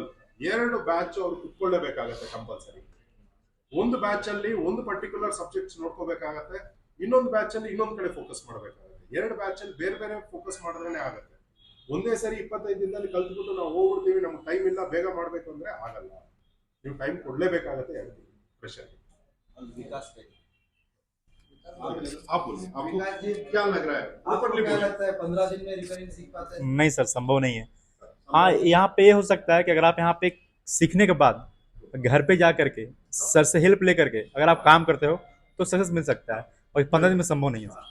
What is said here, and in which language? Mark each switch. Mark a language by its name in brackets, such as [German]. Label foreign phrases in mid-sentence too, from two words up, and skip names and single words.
[Kannada] ಎರಡು ಬ್ಯಾಚ್ ಅವ್ರು ಕುತ್ಕೊಳ್ಳೇಬೇಕಾಗತ್ತೆ ಕಂಪಲ್ಸರಿ. ಒಂದು ಬ್ಯಾಚ್ ಅಲ್ಲಿ ಒಂದು [English] particular subjects [Kannada] ನೋಡ್ಕೋಬೇಕಾಗತ್ತೆ, ಇನ್ನೊಂದು ಬ್ಯಾಚ್ ಅಲ್ಲಿ ಇನ್ನೊಂದು ಕಡೆ ಫೋಕಸ್ ಮಾಡಬೇಕಾಗತ್ತೆ. ಎರಡು ಬ್ಯಾಚ್ ಅಲ್ಲಿ ಬೇರೆ ಬೇರೆ ಫೋಕಸ್ ಮಾಡಿದ್ರೆ ಆಗತ್ತೆ. ಒಂದೇ ಸರಿ 25 ದಿನದಲ್ಲಿ ಕಲ್ತ್ಬಿಟ್ಟು ನಾವು ಹೋಗ್ಬಿಡ್ತೀವಿ, ನಮ್ಗೆ ಟೈಮ್ ಇಲ್ಲ ಬೇಗ ಮಾಡ್ಬೇಕು ಅಂದ್ರೆ ಆಗಲ್ಲ. ನೀವು ಟೈಮ್ ಕೊಡ್ಲೇಬೇಕಾಗತ್ತೆ ಹೇಳ್ತೀವಿ ಫ್ರೆಶರ್. [Hindi] विकास पे आप बोलिए, आपको विकास जी क्या लग रहा है? आपको ओपनली क्या बोलिए। लगता है 15 दिन में रिपेयरिंग सीख पाते हैं? नहीं सर, संभव नहीं है। हाँ, यहाँ पे ये हो सकता है कि अगर आप यहाँ पे सीखने के बाद घर पे जा करके सर से हेल्प ले करके अगर आप काम करते हो तो सक्सेस मिल सकता है, और 15 दिन में संभव नहीं है सर।